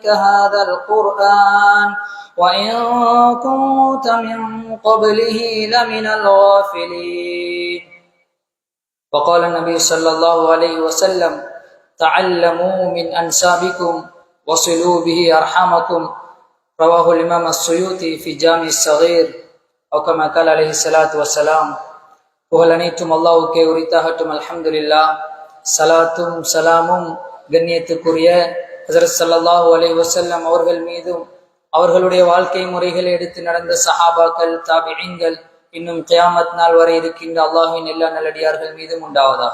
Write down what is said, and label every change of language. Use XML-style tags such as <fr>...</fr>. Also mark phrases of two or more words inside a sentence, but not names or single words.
<ar>هذا القرآن وإن كنت من قبله لمن الغافلين وقال النبي صلى الله عليه وسلم تعلموا من أنسابكم وصلوا به أرحامكم رواه الإمام السيوطي في جامع الصغير أو كما قال عليه الصلاة والسلام</ar> <ta>புகழ் அனைத்தும் அல்லாஹ்வுக்கே உரித்தாகட்டும்.</ta> <ar>அல்ஹம்துலில்லாஹ்.</ar> <ta>சலாத்தும் சலாமும் கண்ணியத்துக்குரிய ஹஜ்ரத்</ta> <ar>صلى الله عليه وسلم</ar> <ta>அவர்கள் மீதும் அவர்களுடைய வாழ்க்கை முறைகளை எடுத்து நடந்த சஹாபாக்கள், தாபிஈன்கள், இன்னும் கியாமத் நாள் வரை இருக்கின்ற அல்லாஹ்வின் எல்லா நல்லடியார்கள் மீதும் உண்டாவதாக.</ta>